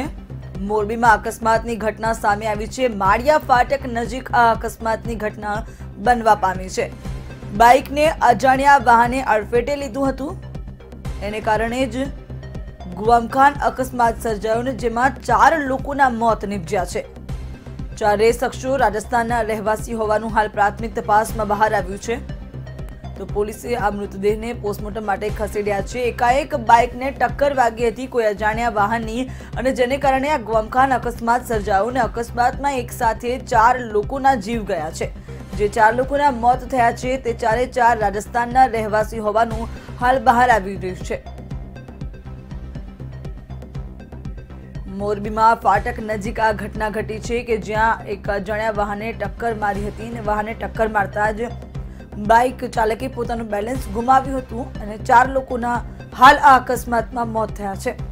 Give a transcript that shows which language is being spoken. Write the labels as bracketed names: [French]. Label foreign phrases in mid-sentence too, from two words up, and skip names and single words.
[Gujarati] મોરબીમાં અકસ્માતની ઘટના સામે આવી છે। માળિયા ફાટક નજીક આ અકસ્માતની ઘટના બનવા પામી છે। બાઇક ને અજાણ્યા વાહને અડફેટે લીધું હતું, એને કારણે જ ગુવામખાન અકસ્માત સર્જાયો ને જેમાં 4 લોકોના મોત નિપજ્યા છે। 4 શખ્સો રાજસ્થાનના રહેવાસી હોવાનું હાલ પ્રાથમિક તપાસમાં બહાર આવ્યું છે। તો પોલીસે આ મૃતદેહને પોસ્ટમોર્ટમ માટે ખસેડ્યા છે। એકાએક બાઇક ને ટક્કર વાગી હતી કોઈ અજાણ્યા વાહનની અને જેને કારણે આ ગુવામખાન અકસ્માત સર્જાયો ને અકસ્માતમાં એક સાથે 4 લોકોના જીવ ગયા છે। જે 4 લોકોના મોત થયા છે તે 4 રાજસ્થાનના રહેવાસી હોવાનું હાલ બહાર આવી રહ્યું છે। મોરબીમાં ફાટક નજીક આ ઘટના ઘટી છે કે જ્યાં એક અજાણ્યા વાહને ટક્કર મારી હતી ને વાહને ટક્કર મારતા જ બાઇક ચાલકે પોતાનું બેલેન્સ ગુમાવ્યું હતું અને 4 લોકોના હાલ આ અકસ્માતમાં મોત થયા છે.